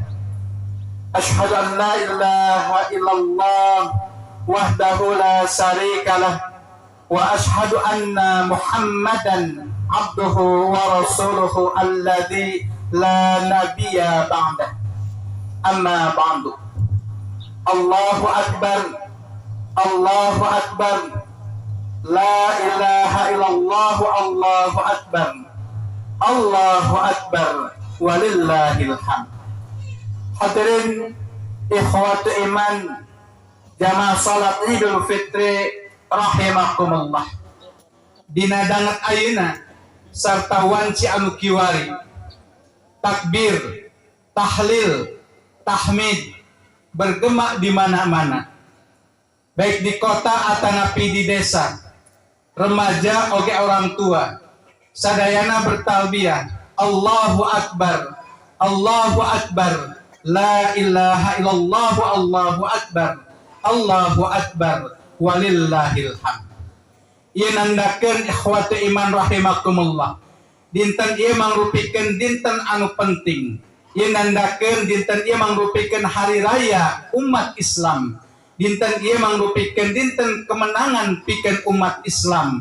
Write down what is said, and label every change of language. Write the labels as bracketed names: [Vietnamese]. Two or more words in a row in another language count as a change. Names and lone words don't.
[Arabic] أشهد أن لا إله إلا الله وحده لا شريك له وأشهد أن محمدا عبده ورسوله الذي لا نبي بعده. أما بعد. الله أكبر، الله أكبر، لا إله إلا الله، الله أكبر، الله أكبر، ولله الحمد. حاضرين إخوة الإيمان جماعة صلاة عيد الفطر رحمكم الله. [Sundanese] Dina dangat ayeuna sarta wanci anu kiwari, takbir, tahlil, tahmid [Indonesian] bergema di mana-mana, baik di kota [Sundanese] atanapi di desa, remaja oge orang tua, sadayana bertalbiyah, [Arabic] الله أكبر، الله أكبر، لا إله إلا الله، الله أكبر، الله أكبر، ولله الحمد. [Sundanese] Ieu nandakeun [Arabic] إخوة الإيمان رحمكم الله, [Sundanese] dinten ieu mangrupikeun dinten anu penting. Ieu nandakeun dinten ieu mangrupikeun [Indonesian] hari raya umat Islam. [Sundanese] Dinten ieu mangrupikeun dinten kemenangan pikeun umat Islam.